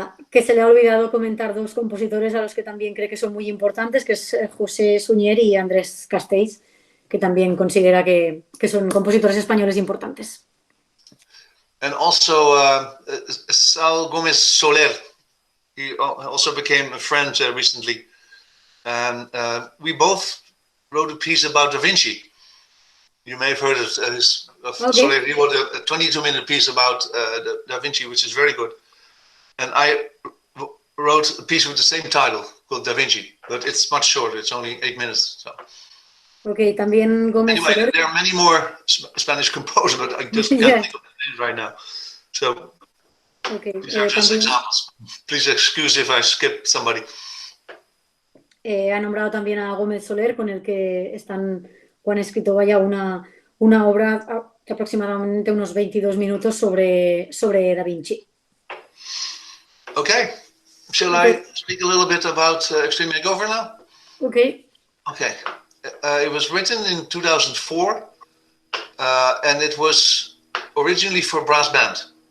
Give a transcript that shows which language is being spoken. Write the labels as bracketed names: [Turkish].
[Spanish] Que se le ha olvidado comentar dos compositores a los que también cree que son muy importantes, que es José Suñer y Andrés Castells, que también considera que son compositores españoles importantes. [English] And also Saul Gómez Soler. He also became a friend recently. And we both wrote a piece about Da Vinci. You may have heard of Soler. He wrote a 22-minute piece about Da Vinci, which is very good. And I wrote a piece with the same title called Da Vinci, but it's much shorter. It's only 8 minutes. So. [Spanish] Okay, también Gómez Soler. [English] There are many more Spanish composers, but I just can't think of the names right now. So these are just examples. Please excuse if I skip somebody. [Spanish] Ha nombrado también a Gómez Soler, con el que han escrito una obra de aproximadamente unos 22 minutos sobre Da Vinci. [English] Okay. Shall I speak a little bit about Extreme Makeover now? Okay. Okay. It was written in 2004, and it was originally for brass band.